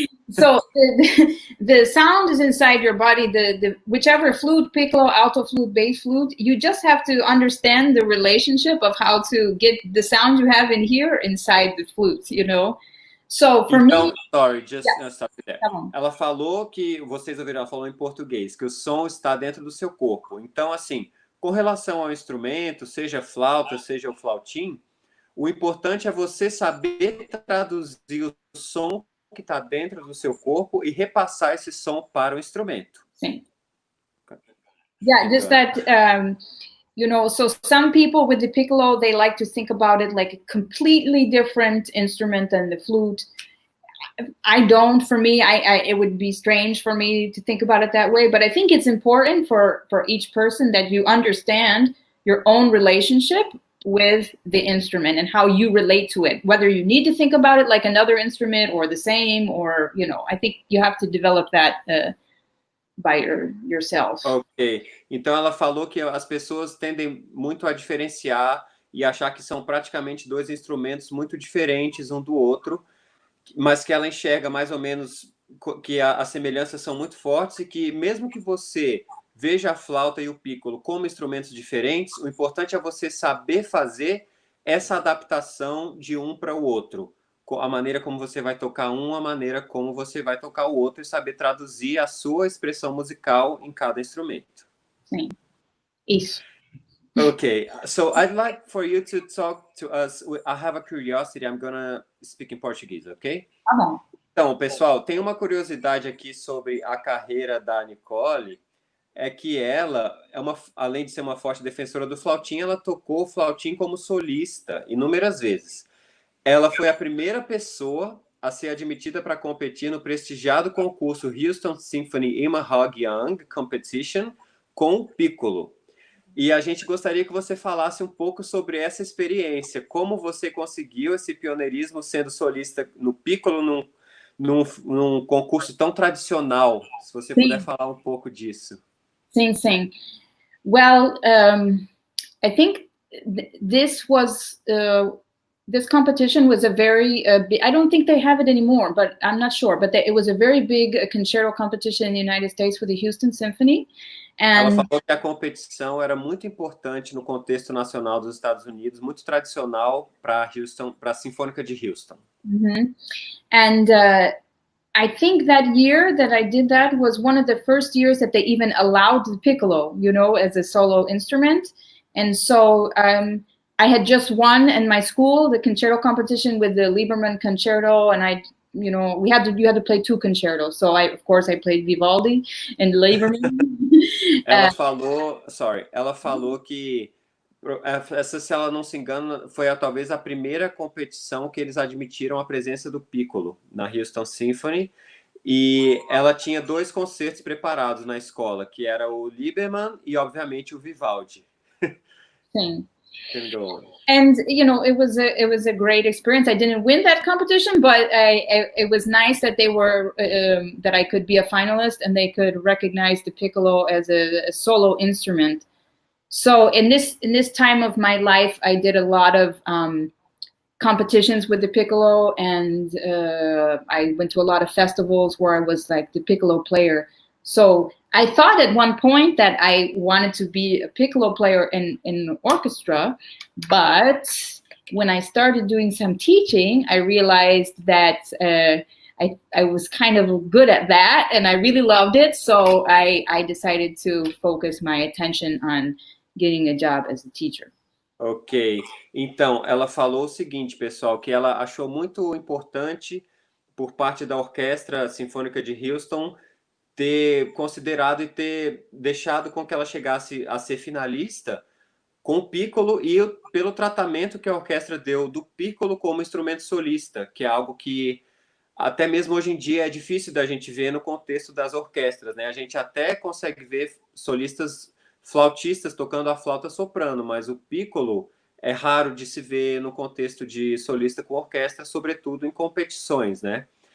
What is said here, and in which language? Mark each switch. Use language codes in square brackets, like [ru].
[en] So the sound is inside your body. The whichever flute, piccolo, alto flute, bass flute, you just have to understand the relationship of how to get the sound you have in here inside the flute, you know. So for me, sorry, just stop there. [pt] Tá bom. Ela falou que vocês ouviram, ela falou em português, que o som está dentro do seu corpo. Então, assim, com relação ao instrumento, seja flauta, seja o flautim, o importante é você saber traduzir o som que está dentro do seu corpo e repassar esse som para o instrumento. Sim. [en] Yeah, just that, you know, so some people with the piccolo, they like to think about it like a completely different instrument than the flute. I don't. For me, it would be strange for me to think about it that way. But I think it's important for each person that you understand your own relationship with the instrument and how you relate to it. Whether you need to think about it like another instrument or the same, or, you know, I think you have to develop that by yourself. Ok. [pt] Então ela falou que as pessoas tendem muito a diferenciar e achar que são praticamente dois instrumentos muito diferentes um do outro, mas que ela enxerga mais ou menos que as semelhanças são muito fortes e que mesmo que você veja a flauta e o piccolo como instrumentos diferentes, o importante é você saber fazer essa adaptação de um para o outro. A maneira como você vai tocar um, a maneira como você vai tocar o outro, e saber traduzir a sua expressão musical em cada instrumento. Sim, isso. [en] Okay, so I'd like for you to talk to us. I have a curiosity. I'm gonna speak in Portuguese, okay? [pt] Tá bom. Então, pessoal, tem uma curiosidade aqui sobre a carreira da Nicole, é que ela, além de ser uma forte defensora do flautim, ela tocou o flautim como solista inúmeras vezes. Ela foi a primeira pessoa a ser admitida para competir no prestigiado concurso Houston Symphony Imahog Young Competition com o piccolo. E a gente gostaria que você falasse um pouco sobre essa experiência, como você conseguiu esse pioneirismo sendo solista no piccolo num concurso tão tradicional. Se você puder falar um pouco disso. Sim. [en] Well, I think this competition was a very I don't think they have it anymore, but I'm not sure. But it was a very big concerto competition in the United States with the Houston Symphony. [pt] Ela falou que a competição era muito importante no contexto nacional dos Estados Unidos, muito tradicional para Houston, para a Sinfônica de Houston. Mm-hmm. [en] And I think that year that I did that was one of the first years that they even allowed the piccolo, you know, as a solo instrument. And so I had just won in my school the concerto competition with the Lieberman concerto, and you know, you had to play two concertos. So of course I played Vivaldi and Lieberman. [pt] Ela falou que essa, se ela não se engana, foi talvez a primeira competição que eles admitiram a presença do piccolo na Houston Symphony, e ela tinha 2 concertos preparados na escola, que era o Lieberman e obviamente o Vivaldi. Sim. [en] can go. And it was a great experience. I didn't win that competition, but it was nice that they were that I could be a finalist and they could recognize the piccolo as a solo instrument. So in this time of my life, I did a lot of competitions with the piccolo, and I went to a lot of festivals where I was like the piccolo player. So I thought at one point that I wanted to be a piccolo player in an orchestra, but when I started doing some teaching, I realized that I was kind of good at that, and I really loved it. So I decided to focus my attention on getting a job as a teacher. [pt] Ok, então ela falou o seguinte, pessoal, que ela achou muito importante por parte da Orquestra Sinfônica de Houston ter considerado e ter deixado com que ela chegasse a ser finalista com o piccolo e pelo tratamento que a orquestra deu do piccolo como instrumento solista, que é algo que até mesmo hoje em dia é difícil da gente ver no contexto das orquestras, né? A gente até consegue ver solistas flautistas tocando a flauta soprano, mas o piccolo é raro de se ver no contexto de solista com orquestra, sobretudo em competições, né?